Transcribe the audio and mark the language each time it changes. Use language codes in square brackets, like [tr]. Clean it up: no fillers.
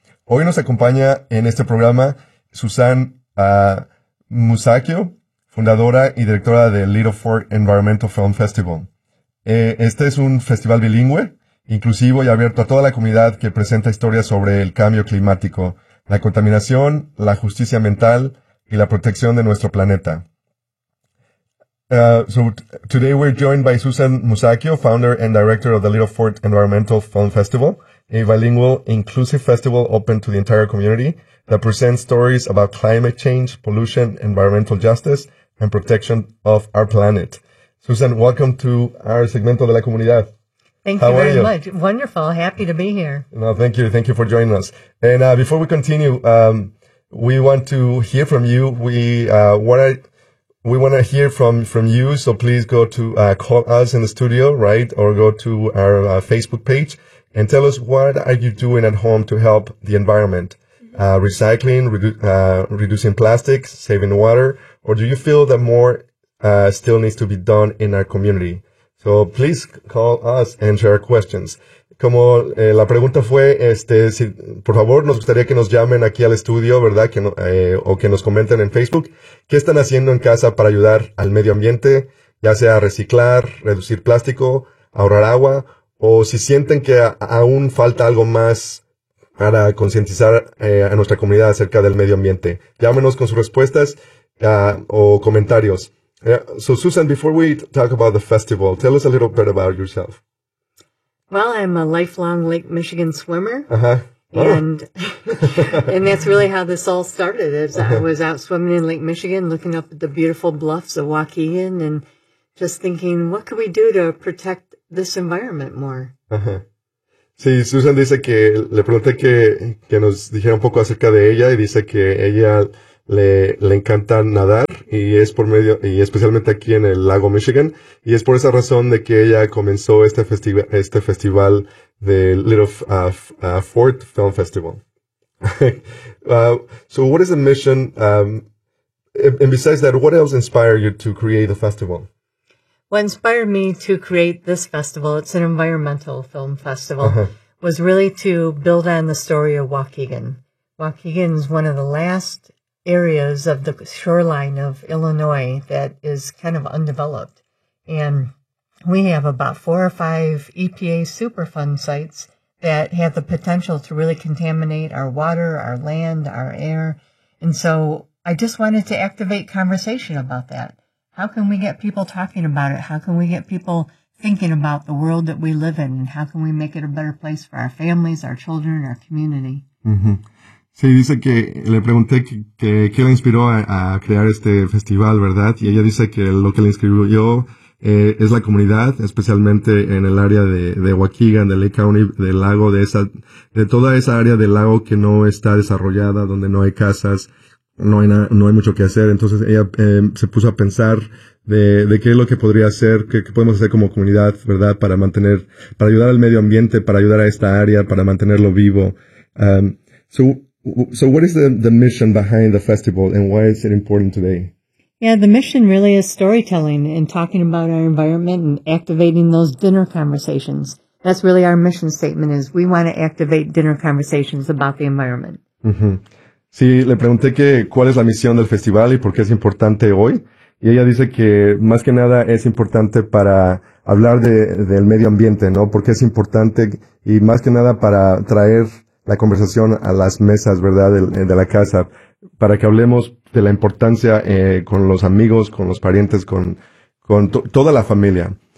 [es] Hoy nos acompaña en este programa Susan Musacchio, fundadora y directora de Little Fork Environmental Film Festival. Este es un festival bilingüe, inclusivo y abierto a toda la comunidad que presenta historias sobre el cambio climático, la contaminación, la justicia ambiental y la protección de nuestro planeta. [en] Today we're joined by Susan Musacchio, founder and director of the Little Fork Environmental Film Festival, a bilingual, inclusive festival open to the entire community that presents stories about climate change, pollution, environmental justice, and protection of our planet. Susan, welcome to our [es] segmento de la comunidad. [en] Thank you very much. Wonderful. Happy to be here. No, thank you. Thank you for joining us. And before we continue, we want to hear from you. We want to hear from you, so please go to call us in the studio, right, or go to our Facebook page and tell us what are you doing at home to help the environment, recycling, reducing plastics, saving water, or do you feel that more still needs to be done in our community? So please call us and share questions. [es] Como la pregunta fue, si, por favor, nos gustaría que nos llamen aquí al estudio, ¿verdad? O que nos comenten en Facebook. ¿Qué están haciendo en casa para ayudar al medio ambiente? Ya sea reciclar, reducir plástico, ahorrar agua. O si sienten que aún falta algo más para concientizar a nuestra comunidad acerca del medio ambiente. Llámenos con sus respuestas o comentarios. [en] So Susan, before we talk about the festival, tell us a little bit about yourself. Well, I'm a lifelong Lake Michigan swimmer, uh-huh. and that's really how this all started. I was out swimming in Lake Michigan, looking up at the beautiful bluffs of Waukegan, and just thinking, what could we do to protect this environment more? Uh-huh. [es] Sí, Susan dice que le pregunté que nos dijera un poco acerca de ella, y dice que ella le encanta nadar y es por medio y especialmente aquí en el lago Michigan y es por esa razón de que ella comenzó este festival de Little Fort Film Festival. [en] So what is the mission and besides that, what else inspired you to create the festival? What inspired me to create this festival, it's an environmental film festival, uh-huh. was really to build on the story of Waukegan. Waukegan is one of the last areas of the shoreline of Illinois that is kind of undeveloped. And we have about 4 or 5 EPA Superfund sites that have the potential to really contaminate our water, our land, our air. And so I just wanted to activate conversation about that. How can we get people talking about it? How can we get people thinking about the world that we live in? And how can we make it a better place for our families, our children, our community? Mm-hmm. [es] Sí, dice que le pregunté qué le inspiró a crear este festival, ¿verdad? Y ella dice que lo que le inscribió es la comunidad, especialmente en el área de Waukegan, de Lake County, del lago, de toda esa área del lago que no está desarrollada, donde no hay casas, no hay mucho que hacer. Entonces ella se puso a pensar de qué es lo que podría hacer, qué podemos hacer como comunidad, ¿verdad? Para ayudar al medio ambiente, para ayudar a esta área, para mantenerlo vivo. [en] So what is the mission behind the festival and why is it important today? Yeah, the mission really is storytelling and talking about our environment and activating those dinner conversations. That's really our mission statement is we want to activate dinner conversations about the environment. Mm-hmm. [es] Sí, le pregunté que cuál es la misión del festival y por qué es importante hoy. Y ella dice que más que nada es importante para hablar del medio ambiente, ¿no? Porque es importante y más que nada para traer la conversación a las mesas, ¿verdad?, de la casa, para que hablemos de la importancia con los amigos, con los parientes, con toda la familia.